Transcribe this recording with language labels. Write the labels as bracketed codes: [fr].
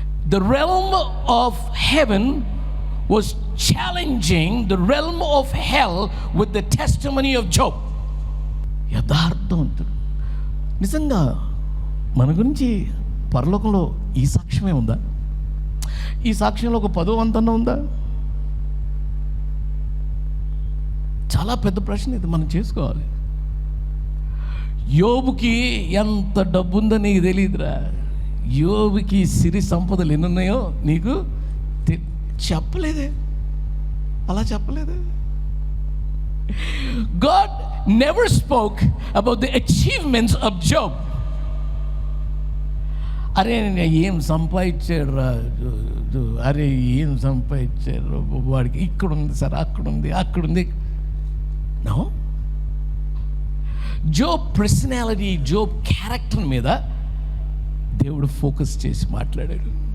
[en] The realm of heaven was challenging the realm of hell with the testimony of Job. [te] యథార్థవంతుడు. నిజంగా మన గురించి పరలోకంలో ఈ సాక్ష్యమే ఉందా? ఈ సాక్ష్యంలో ఒక 10వ వంతన ఉందా? చాలా పెద్ద ప్రశ్న ఇది, మనం చేసుకోవాలి. యోబుకి ఎంత డబ్బు ఉందో నీకు తెలియదురా. యోబుకి సిరి సంపదలు ఎన్ని ఉన్నాయో నీకు చెప్పలేదే, అలా చెప్పలేదే. [en] God never spoke about the achievements of Job. [te] అరే ఏం సంపాదించాడు రా, అరే ఏం సంపాదించాడు వాడికి, ఇక్కడ ఉంది sir, అక్కడుంది. No, Job personality, Job character మీద దేవుడు ఫోకస్ చేసి మాట్లాడాడు.